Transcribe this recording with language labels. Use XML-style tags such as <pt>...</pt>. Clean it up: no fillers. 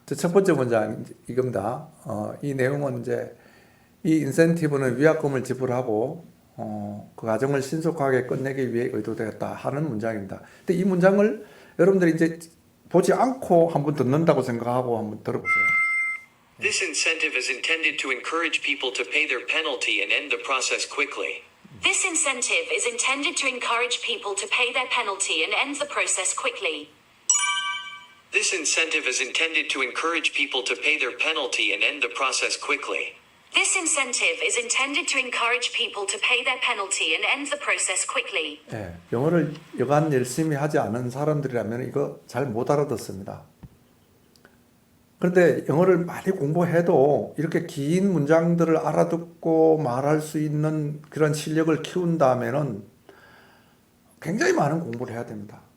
<ko>첫 번째 문장 이겁니다. 이 내용은 이제 이 인센티브는 위약금을 지불하고 그 과정을 신속하게 끝내기 위해 의도되었다 하는 문장입니다. 근데 이 문장을 여러분들이 이제 보지 않고 한번 듣는다고 생각하고 한번 들어보세요.</ko> <en>This incentive is intended to encourage people to pay their penalty and end the process quickly. This incentive is intended to encourage people to pay their penalty and end the process quickly. This incentive is intended to encourage people to pay their penalty and end the process quickly. This incentive is intended to encourage people to pay their penalty and end the process quickly.</en> <ko>예, 영어를 여간 열심히 하지 않은 사람들이라면 이거 잘 못 알아듣습니다. 그런데 영어를 많이 공부해도 이렇게 긴 문장들을 알아듣고 말할 수 있는 그런 실력을 키운다면은 굉장히 많은 공부를 해야 됩니다.</ko>